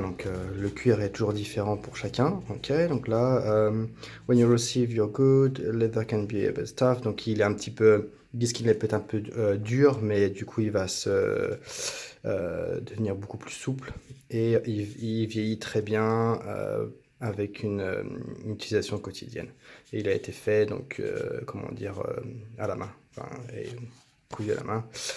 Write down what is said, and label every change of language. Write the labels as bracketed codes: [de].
[fr] Donc le cuir est toujours différent pour chacun. [en] Ok, [fr] donc là, [en] when you receive your good, leather can be a bit tough. [fr] Donc il est un petit peu, ils disent qu'il est peut-être un peu dur, mais du coup il va se devenir beaucoup plus souple et il vieillit très bien avec une utilisation quotidienne. Et il a été fait, donc, comment dire, à la main, enfin, et cousu à la main.